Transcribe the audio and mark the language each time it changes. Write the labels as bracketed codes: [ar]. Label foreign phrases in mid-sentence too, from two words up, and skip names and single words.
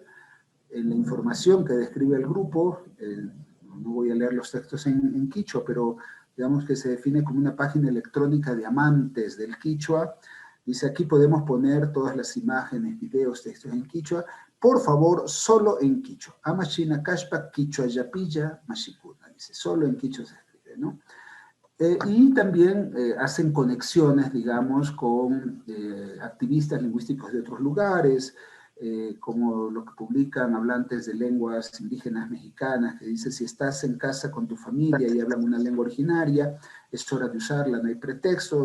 [es] En la información que describe el grupo, no voy a leer los textos en quichua, pero digamos que se define como una página electrónica de amantes del quichua. Dice, aquí podemos poner todas las imágenes, videos, textos en quichua. Por favor, solo en quichua. [qu] Amachina Kashpa, quichua yapilla, mashikuna. [es] Dice, solo en quichua se escribe, ¿no? Y también hacen conexiones, digamos, con activistas lingüísticos de otros lugares, como lo que publican hablantes de lenguas indígenas mexicanas, que dice, si estás en casa con tu familia y hablan una lengua originaria, es hora de usarla, no hay pretexto.